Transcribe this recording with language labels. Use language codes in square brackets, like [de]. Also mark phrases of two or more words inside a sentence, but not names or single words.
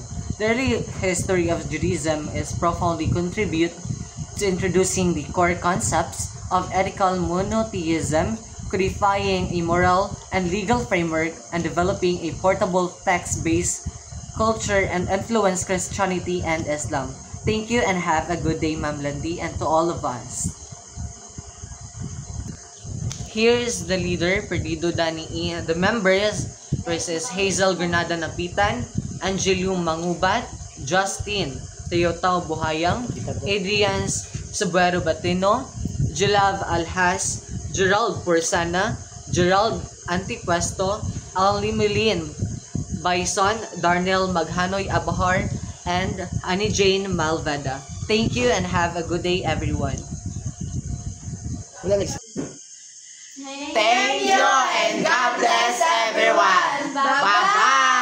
[en] The early history of Judaism is profoundly contribute to introducing the core concepts of ethical monotheism, codifying a moral and legal framework, and developing a portable text-based culture and influence Christianity and Islam. Thank you and have a good day, Ma'am Landy, and to all of us. Here is the leader, Perdido Dani. The members is Hazel Granada Napitan, Angelio Mangubat, Justin Teotao Buhayang, Adrian Subuero Batino, Jelav Alhas, Gerald Porsana, Gerald Antipuesto, Allimulin Bison, Darnell Maghanoy Abahar, and Annie Jane Malveda. Thank you and have a good day, everyone. Thank you and God bless everyone. Bye-bye.